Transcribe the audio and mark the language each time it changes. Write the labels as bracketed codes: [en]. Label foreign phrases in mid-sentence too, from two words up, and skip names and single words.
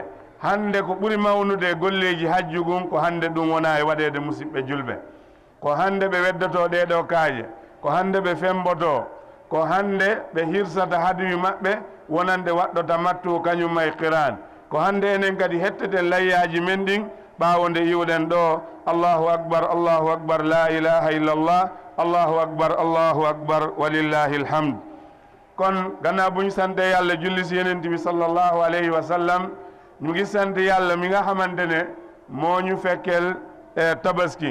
[ff] hande ko ɓuri mawnude golleji hajju gun ko hande ɗum wona e waɗede musidɓe julɓe, ko hande ɓe weddoto ɗeɗo kaaƴe, ko hande ɓe femboto, ko hande ɓe hirsata haduyu maɓɓe wonande waɗɗota mattu kañumma e qiran, ko hande enen kadi hetteten layyaji men ɗin ɓawo nde iwɗen ɗo [ar] الله أكبر الله أكبر لا إله إلا الله الله أكبر ولله الحمد. [wo] kon ganna buñ sante yàlla julli si yeneen bi [ar] صلى الله عليه وسلم, [wo] ñu ngi sant yàlla mi nga xamante ne moo ñu fekkeel tabaski.